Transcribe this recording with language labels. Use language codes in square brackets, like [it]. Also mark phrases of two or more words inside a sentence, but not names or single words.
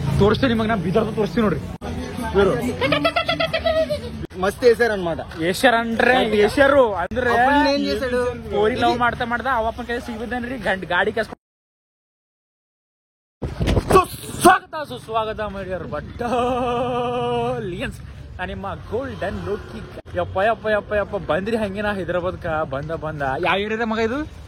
[kn] ತೋರಿಸ್ತೀನಿ ನಿಮಗೆ. ನಾ ಬೀದರ್ದ ತೋರಿಸ್ತೀನಿ ನೋಡ್ರಿ. [te] మస్తు వేసారు అనమాట. వేసారు అంటే వేసారు ಅಂದ್ರೆ ఏం చేశాడు, [kn] కోరి లవ్ ಮಾಡ್ತಾ ಮಾಡ್ತಾ ಅವಪ್ಪನ ಕೈ ಸಿಗ್ಬಿದ್ದಾನ್ರಿ. ಗಾಡಿ ಕಸ್ಕೊಂಡು ಸುಸ್ವಾಗತ ಮಾಡ್ಯಾರ ಬಟ್ಟಾಲಿಯನ್ಸ್. ನಿಮ್ಮ ಗೋಲ್ಡನ್ ಲೋಕಿ. ಯಪ್ಪ ಯಪ್ಪ ಯಪ್ಪ ಯಪ್ಪ ಬಂದ್ರಿ ಹಂಗೆ ನಾ ಹೈದರಾಬಾದ್ಕ ಬಂದ ಯಾವ ಏರಿಯಾ ಮಗ ಇದು?